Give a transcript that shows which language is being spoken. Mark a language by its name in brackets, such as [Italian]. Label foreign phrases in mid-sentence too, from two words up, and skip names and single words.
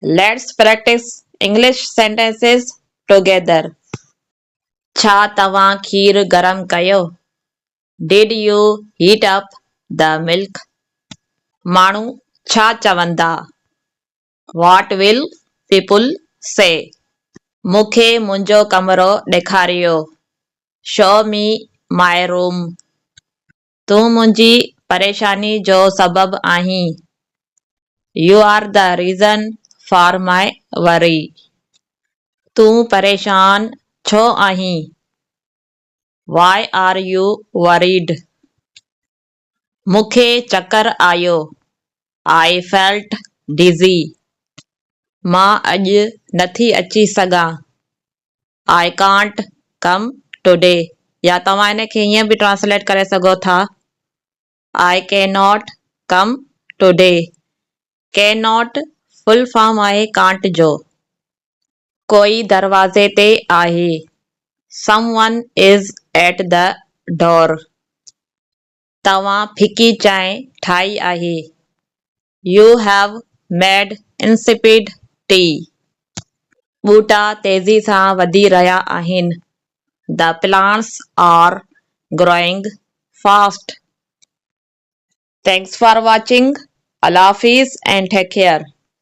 [English] Let's practice English sentences together. [Sindhi] छा तव्हां खीर गरम कयो? [English] Did you heat up the milk? [Sindhi] माण्हू छा चवंदा? [English] What will people say? [Sindhi] मूंखे मुंहिंजो कमरो ॾेखारियो. [English] Show me my room. [Sindhi] तूं मुंहिंजी परेशानी जो सबबु आहीं. [English] You are the reason for my worry. [Sindhi] तूं परेशान छो आहीं? [English] Why are you worried? [Sindhi] मूंखे चकर आयो. [English] I felt dizzy. [Sindhi] मां अॼु नथी अची सघां. [English] I can't come today. [Sindhi] या तव्हां इनखे हीअं बि ट्रांसलेट करे सघो था. [English] I cannot come today. [Sindhi] Cannot [English] full form [Sindhi] आहे can't जो. कोई दरवाज़े ते आहे. [English] Someone is at the door. [Sindhi] तव्हां फिकी चांहि ठाही आहे. [English] You have made insipid tea. [Sindhi] ॿूटा तेज़ी सां वधी रहिया आहिनि. [English] The plants are growing fast. Thanks for watching. [Urdu] اللہ حافظ [English] and take care.